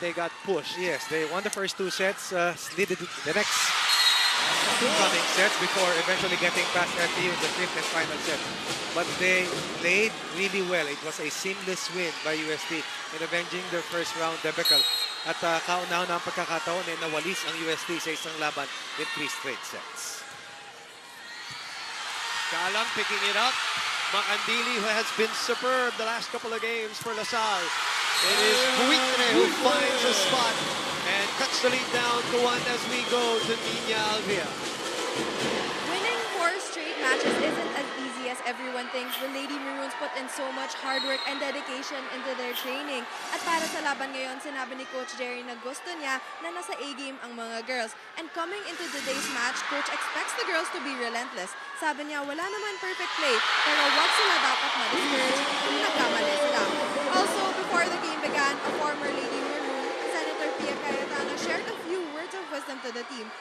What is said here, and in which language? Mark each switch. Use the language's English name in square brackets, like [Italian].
[English] They got pushed. Yes, they won the first 2 sets, needed the next two coming sets before eventually getting past FTU in the fifth and final set. But they played really well. It was a seamless win by UST in avenging their first round debacle. [Filipino] At kauna-una ang pagkakataon ay nawalis ang UST sa isang laban [English] in 3 straight sets. Galang picking it up. Makandili, who has been superb the last couple of games for LaSalle. It is Buitre who finds a spot and cuts the lead down to 1 as we go to Nina Alvia. Winning 4 straight matches isn't as easy as everyone thinks. The Lady Maroons put in so much hard work and dedication into their training. [Filipino] At para sa laban ngayon, sinabi ni Coach Jerry na gusto niya na nasa A-game ang mga girls. [English] And coming into today's match, Coach expects the girls to be relentless. [Filipino] Sabi niya, wala naman perfect play, pero wag sila dapat ma-discourage kung nagkamali sila. [English] Also, before the game began, a former Lady Maroon, Senator Pia Cayetano, shared a few words of wisdom to the team.